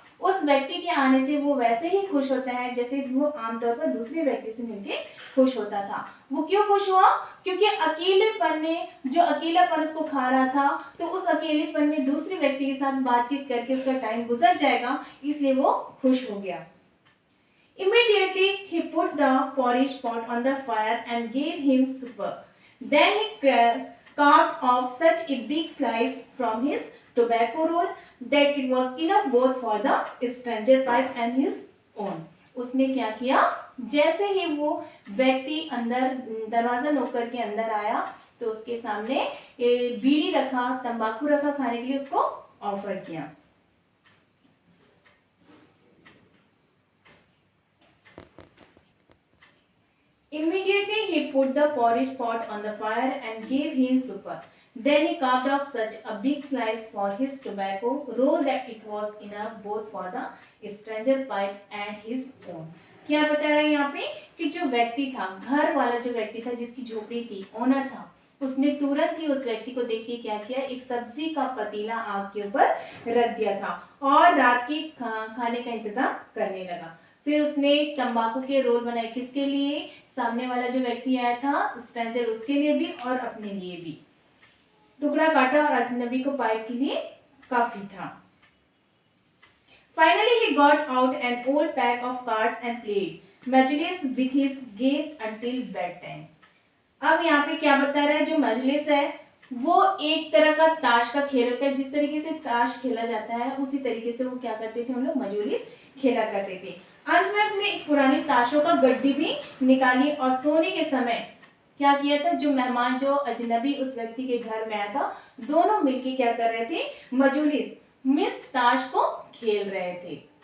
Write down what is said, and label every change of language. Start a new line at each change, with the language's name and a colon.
Hindi: उस व्यक्ति के आने से वो वैसे ही खुश होता है जैसे वो आमतौर पर दूसरे व्यक्ति से मिलके खुश होता था। वो क्यों खुश हुआ, क्योंकि अकेलेपन में, जो अकेलापन उसको खा रहा था, तो उस अकेलेपन में दूसरे व्यक्ति के साथ बातचीत करके उसका टाइम गुजर जाएगा, इसलिए वो खुश हो गया।
English: Immediately he put the porridge pot on the fire and gave him supper. Then he carved off such a big slice from his tobacco roll that it was enough both for the stranger pipe and his own.
Hindi: उसने क्या किया, जैसे ही वो व्यक्ति अंदर दरवाजा नोक करके अंदर आया तो उसके सामने बीड़ी रखा, तंबाकू रखा खाने के लिए, उसको ऑफर किया।
English: Immediately he put the porridge pot on the fire and gave him supper. Then he carved off such a big slice for his tobacco roll that it was enough both for the stranger pipe and his own.
Hindi: क्या बता रहा है यहाँ पे कि जो व्यक्ति था, घर वाला जो व्यक्ति था जिसकी झोपड़ी थी, ओनर था, उसने तुरंत ही उस व्यक्ति को देख के क्या किया, एक सब्जी का पतीला आग के ऊपर रख दिया था और रात के खाने का इंतजाम करने लगा। फिर उसने तंबाकू के रोल बनाए, किसके लिए, सामने वाला जो व्यक्ति आया था स्ट्रेंजर, उसके लिए भी और अपने लिए भी। टुकड़ा काटा और अजनबी को पाइप के लिए काफी था।
English: Finally he got out an old pack of cards and played majlis with his guest until bedtime.
Hindi: अब यहाँ पे क्या बता रहा है, जो मजलिस है वो एक तरह का ताश का खेल होता है, जिस तरीके से ताश खेला जाता है उसी तरीके से वो क्या करते थे, हम लोग मजलिस खेला करते थे। अंत में उसने एक पुरानी ताशों का गड्डी भी निकाली और सोने के समय क्या किया था, जो मेहमान, जो अजनबी उस व्यक्ति के घर में आया था, दोनों मिलके क्या कर रहे थे, मजलिस मिस ताश को खेल रहे थे।